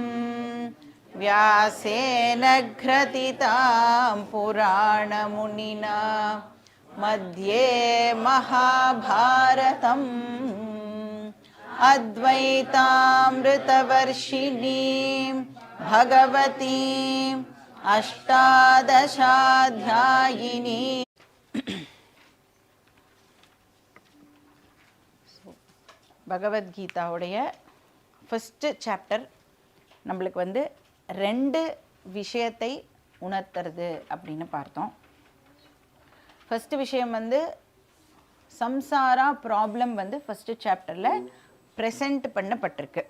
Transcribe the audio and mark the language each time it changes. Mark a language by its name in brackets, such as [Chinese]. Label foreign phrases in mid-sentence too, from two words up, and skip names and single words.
[Sanskrit] व्यासेन ग्रथितां पुराणमुनिना मध्ये महाभारतम् अद्वैतामृतवर्षिणीं भगवतीम् अष्टादशाध्यायिनी। [Tamil] பகவத்கீதாவுடைய [English] first chapter [Tamil] நம்மளுக்கு வந்து ரெண்டு விஷயத்தை உணர்த்துறது அப்படின்னு பார்த்தோம். ஃபஸ்ட்டு விஷயம் வந்து சம்சாரா ப்ராப்ளம் வந்து [English] first chapterஇல் [Tamil] ப்ரெசென்ட் பண்ணப்பட்டிருக்கு.